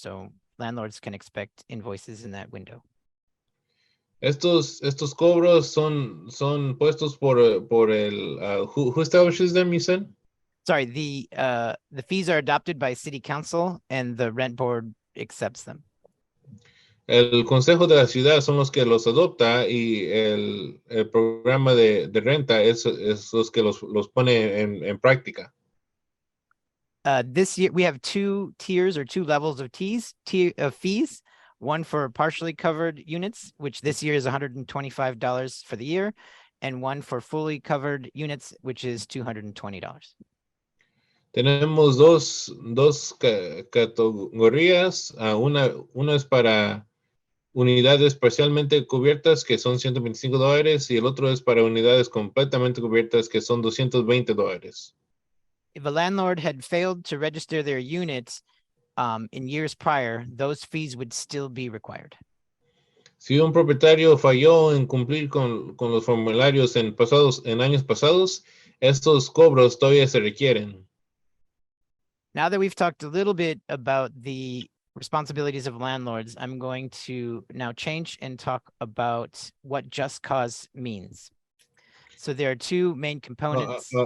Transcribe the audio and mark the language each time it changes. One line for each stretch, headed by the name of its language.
English: So landlords can expect invoices in that window.
Spanish: Estos cobros son puestos por el
English: who establishes them, you said? Sorry, the fees are adopted by City Council and the rent board accepts them.
Spanish: El consejo de la ciudad son los que los adopta y el programa de renta es los que los pone en práctica.
English: This year we have two tiers or two levels of fees. One for partially covered units, which this year is $125 for the year, and one for fully covered units, which is $220.
Spanish: Tenemos dos categorías. Una es para unidades parcialmente cubiertas, que son $125, y el otro es para unidades completamente cubiertas, que son $220.
English: If a landlord had failed to register their units in years prior, those fees would still be required.
Spanish: Si un propietario falló en cumplir con los formularios en años pasados, estos cobros todavía se requieren.
English: Now that we've talked a little bit about the responsibilities of landlords, I'm going to now change and talk about what just cause means. So there are two main components.